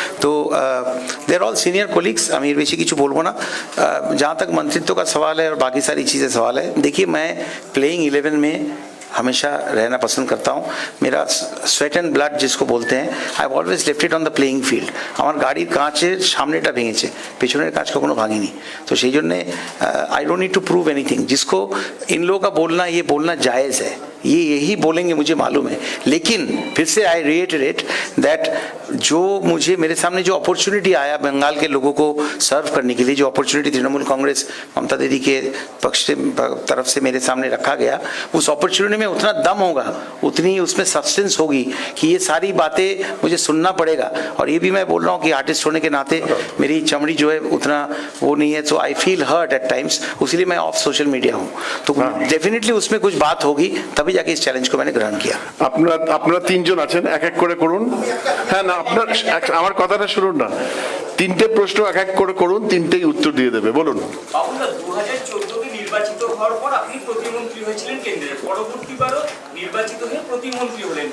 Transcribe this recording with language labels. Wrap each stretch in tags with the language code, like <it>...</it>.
<bn>তো</bn> <en>they are all senior colleagues,</en> <bn>আমি এর বেশি কিছু বলবো না।</bn> <hi>जहाँ तक मंत्रित्व का सवाल है और बाकी सारी चीज़ें सवाल है, देखिए मैं प्लेइंग 11 में हमेशा रहना पसंद करता हूँ। मेरा</hi> <en>sweat and blood</en> <hi>जिसको बोलते हैं,</hi> <en>I have always left it on the playing field.</en> <bn>আমার গাড়ির কাঁচের সামনেটা ভেঙেছে, পেছনের কাঁচ কখনো ভাঙেনি। তো সেই জন্যে</bn> <en>I don't need to prove anything.</en> <hi>जिसको इन लोगों का बोलना, ये बोलना जायज़ है, ये यही बोलेंगे मुझे मालूम है, लेकिन फिर से</hi> <en>I reiterate that</en> <hi>जो मुझे मेरे सामने जो अपॉर्चुनिटी आया बंगाल के लोगों को सर्व करने के लिए, जो अपॉर्चुनिटी तृणमूल कांग्रेस ममता दीदी के पक्ष से तरफ से मेरे सामने रखा गया, उस अपॉर्चुनिटी में उतना दम होगा, उतनी उसमें सब्सटेंस होगी कि ये सारी बातें मुझे सुनना पड़ेगा। और ये भी मैं बोल रहा हूँ कि आर्टिस्ट होने के नाते मेरी चमड़ी जो है उतना वो नहीं है,</hi> <en>so I feel hurt at times,</en> <hi>इसलिए मैं ऑफ सोशल मीडिया हूँ। तो डेफिनेटली उसमें कुछ बात होगी, तभी जाके इस চ্যালেঞ্জ को मैंने ग्रहण किया।</hi> <bn>আপনারা তিনজন আছেন, এক এক করে করুন। হ্যাঁ, না আপনার আমার কথাটা শুনুন না, তিনটে প্রশ্ন এক এক করে করুন, তিনটেই উত্তর দিয়ে দেবে। বলুন। বাবুলদা, 2014-তে নির্বাচিত হওয়ার পর আপনি প্রতিমন্ত্রী হয়েছিলেন কেন্দ্রের, পরবর্তীবারও নির্বাচিত হয়ে প্রতিমন্ত্রী হলেন।</bn>